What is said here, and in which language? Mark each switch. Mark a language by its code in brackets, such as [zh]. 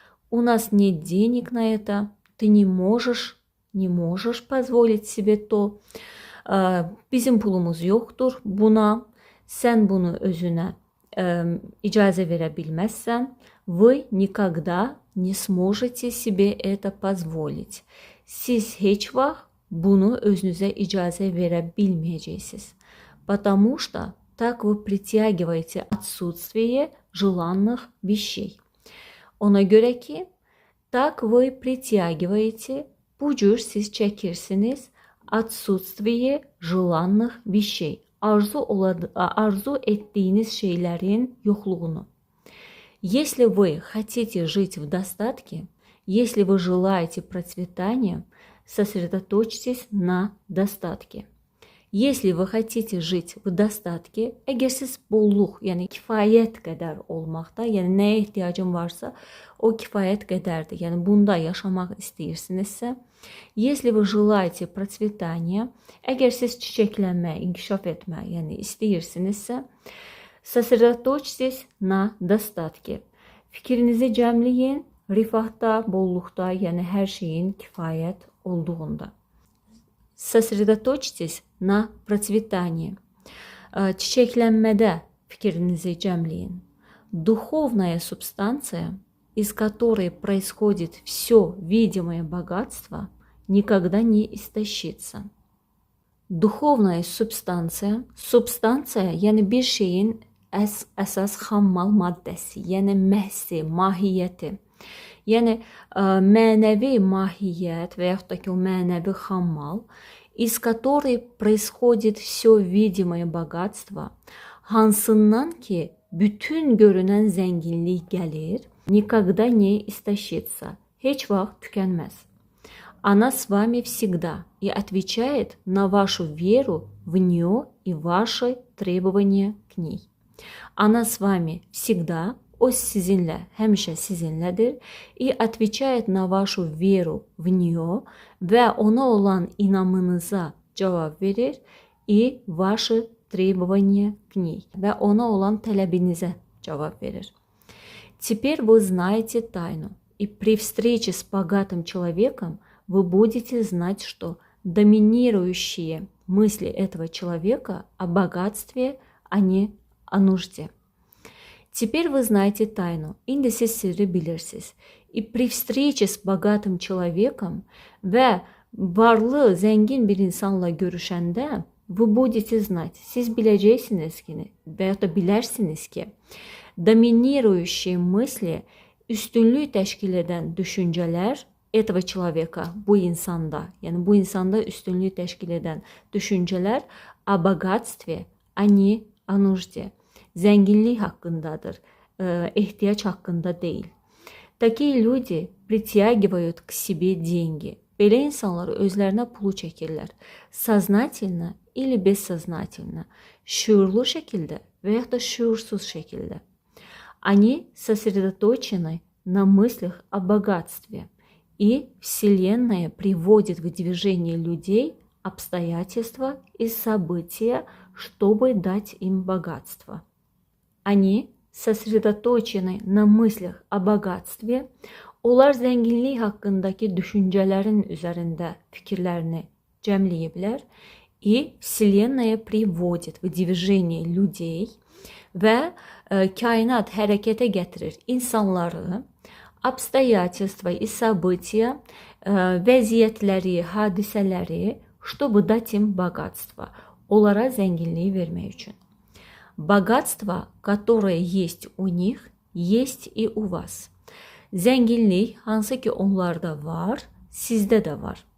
[ru] у нас нет денег на это, ты не можешь позволить себе то, [az] bizim pulumuz yoxdur buna, sən bunu özünə icazə verə bilməzsən, [ru] вы никогда не сможете себе это позволить. [az] Siz heç vaxt bunu özünüzə icazə verə bilməyəcəksiniz. [ru] Потому что так вы притягиваете отсутствие желанных вещей. [az] Ona görə ki, [ru] так вы притягиваете, [az] bu cür siz çəkirsiniz [ru] отсутствие желанных вещей. [az] Arzu etdiyiniz şeylərin yoxluğunu. [ru] Если вы хотите жить в достатке, если вы желаете процветания, сосредоточьтесь на достатке. Если вы хотите жить в достатке, [az] əgər siz bolluq, yəni kifayət qədər olmaqda, yəni nəyə ehtiyacın varsa, o kifayət qədərdir. Yəni bunda yaşamaq istəyirsinizsə, [ru] если вы желаете процветания, [az] əgər siz çiçəklənmək, inkişaf etmək, yəni istəyirsinizsə, [ru] sosredotочьтесь на достатке. [az] Fikrinizi cəmləyin, rifahda, bolluqda, yəni hər şeyin kifayət olduğunda. [ru] Sosredotочьтесь на процветании. [az] Çiçəklənmədə fikrinizi cəmləyin. [ru] Духовная субстанция, из которой происходит все видимое богатство, никогда не истощится. [az] Dуховная substansiya, yəni bir şeyin əsas xammal maddəsi, yəni məhsi, mahiyyəti. Yəni mənəvi mahiyyət və yaxud da ki o mənəvi xammal, [ru] из которой происходит все видимое богатство, [az] hansından ki bütün görünən zənginlik gəlir, [ru] никогда не истощится, [az] heç vaxt tükənməz. [ru] Она с вами всегда и отвечает на вашу веру в нее и ваши требования к ней. Она с вами всегда, [az] o sizinlə, həmişə sizinlədir, [ru] и отвечает на вашу веру в нее [az] və ona olan inamınıza cavab verir, [ru] и ваши требования к ней [az] və ona olan tələbinizə cavab verir. [ru] Теперь вы знаете тайну, и при встрече с богатым человеком вы будете знать, что доминирующие мысли этого человека о богатстве, а не о нужде. Теперь вы знаете тайну, [az] indi siz sirri bilirsiniz. [ru] И при встрече с богатым человеком [az] və varlı, zəngin bir insanla görüşəndə [ru] вы будете знать, [az] siz biləcəksiniz ki, və ya da bilərsiniz ki, [ru] доминирующие мысли, [az] üstünlük təşkil edən düşüncələr [ru] этого человека, [az] bu insanda, yəni bu insanda üstünlük təşkil edən düşüncələr [ru] о богатстве, а не о нужде. [az] Zənginlik haqqındadır, ehtiyac haqqında deyil. [ru] Такие люди притягивают к себе деньги. [az] Belə insanlar özlərinə pulu çəkirlər. [ru] Сознательно или бессознательно, [az] şuurlu şəkildə və ya da şuursuz şəkildə. [ru] Они сосредоточены на мыслях о богатстве, и Вселенная приводит в движение людей, обстоятельства и события, чтобы дать им богатство. Они sosredotочены на мыслях о богатстве, [az] onlar zənginlik haqqındakı düşüncələrin üzərində fikirlərini cəmləyiblər, [ru] и Вселенная приводит в движение людей, [az] və kainat hərəkətə gətirir insanları, [ru] обстоятельства и события, [az] vəziyyətləri, hadisələri, [ru] чтобы dать им богатство, [az] onlara zənginliyi vermək üçün. [ru] Богатство, которое есть у них, есть и у вас. [az] Zənginlik, hansı ki onlarda var, sizdə də var.